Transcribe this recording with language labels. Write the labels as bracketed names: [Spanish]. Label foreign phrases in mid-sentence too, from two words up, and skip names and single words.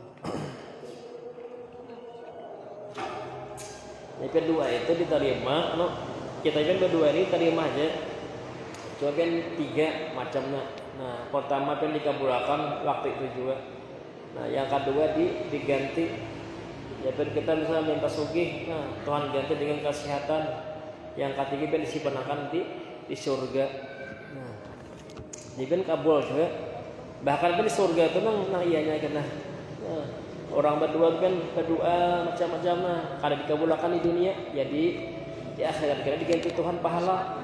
[Indonesian] Yang kedua itu diterima, kita kan berdua ini terima aja. Cuma kan 3 macamnya. Nah, pertama kan dikabulkan waktu itu juga. Nah, yang kedua diganti. Ya kan kita misalnya minta sugih, nah Tuhan ganti dengan kesehatan. Yang ketiga kan disimpankan di surga. Nah, jadi kan kabul juga. [Banjar] Bahkan kan di surga itu nang ianya kena. Nah, orang berdua kan berdoa macam-macam nah, kada dikabulkan di dunia, jadi di akhirat kira diganti Tuhan pahala.